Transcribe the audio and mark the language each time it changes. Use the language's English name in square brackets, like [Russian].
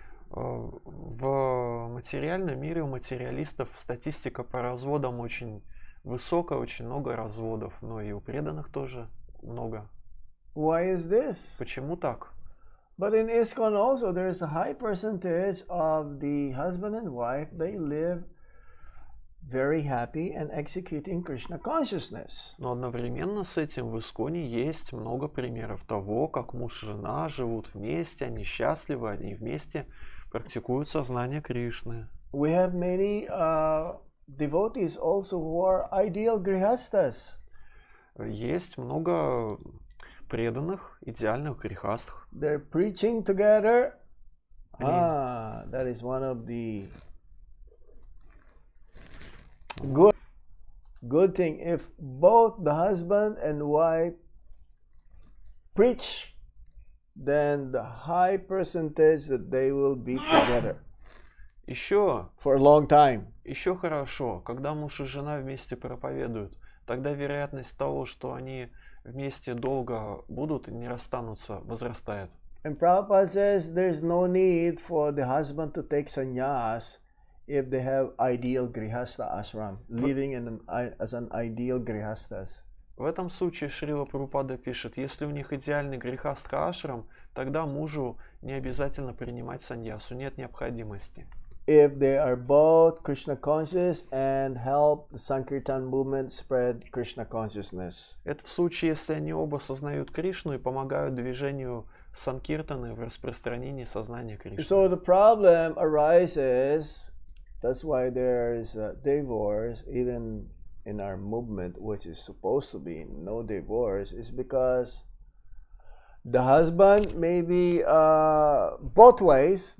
[Russian] В материальном мире у материалистов статистика по разводам очень высокая, очень много разводов, но и у преданных тоже много. [English] Why is this? [Russian] Почему так? [English] But in ISKCON also there is a high percentage of the husband and wife, they live very happy and executing Krishna consciousness. [Russian] Но одновременно с этим в ISKCON есть много примеров того, как муж и жена живут вместе, они счастливы, они вместе практикуют сознание Кришны. [English] We have many devotees also who are ideal grihastas. [Russian] Есть много преданных, идеальных грехастх. [English] They're preaching together. That is one of the good thing. If both the husband and wife preach, then the high percentage that they will be together. [Russian] Еще [English] for a long time. [Russian] Еще хорошо, когда муж и жена вместе проповедуют, тогда вероятность того, что они вместе долго будут и не расстанутся, возрастает. [English] And Prabhupada says there's no need for the husband to take sannyas if they have ideal grihastha ashram, living as an ideal grihastas. [Russian] В этом случае Шрила Прабхупада пишет, если у них идеальный грехастха ашрам, тогда мужу не обязательно принимать саньясу, нет необходимости. [English] If they are both Krishna conscious and help the Sankirtan movement spread Krishna consciousness. [Russian] Это в случае, если они оба сознают Кришну и помогают движению Санкиртаны в распространении сознания Кришны. [English] So the problem arises, that's why there is a divorce even in our movement, which is supposed to be no divorce, is because the husband maybe both ways.